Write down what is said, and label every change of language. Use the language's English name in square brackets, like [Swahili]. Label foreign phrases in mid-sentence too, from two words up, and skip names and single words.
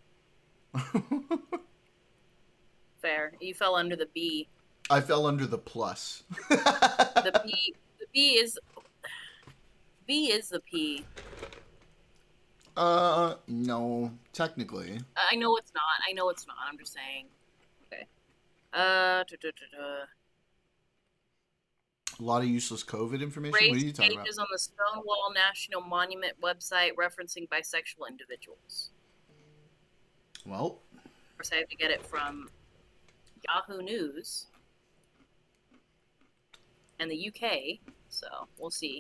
[English] Fair. You fell under the B. I fell under the plus. The B is the P. No, technically. I know it's not. I know it's not. I'm just saying. Okay. Uh, duh, duh, duh, duh. A lot of useless COVID information. What are you Raised talking about? pages on the Stonewall National Monument website referencing bisexual individuals. Well, Of course, I have to get it from Yahoo News and the UK, so we'll see.